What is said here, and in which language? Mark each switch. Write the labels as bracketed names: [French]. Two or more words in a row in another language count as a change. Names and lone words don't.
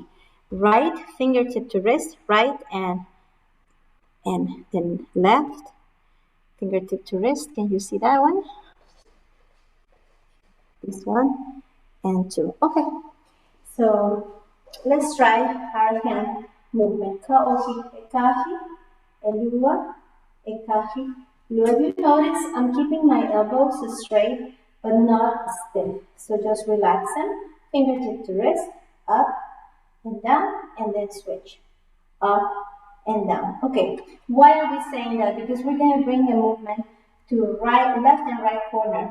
[English] Right fingertip to wrist, right, and then left fingertip to wrist. Can you see that one? This 1 and 2. Okay, so let's try our hand movement. [Hawaiian] Ka'ohi, ekahi, elua, ekahi, elua. [English] If you notice, I'm keeping my elbows straight but not stiff. So just relax them. Fingertip to wrist, up and down, and then switch. Up and down. Okay, why are we saying that? Because we're going to bring the movement to right, left and right corner.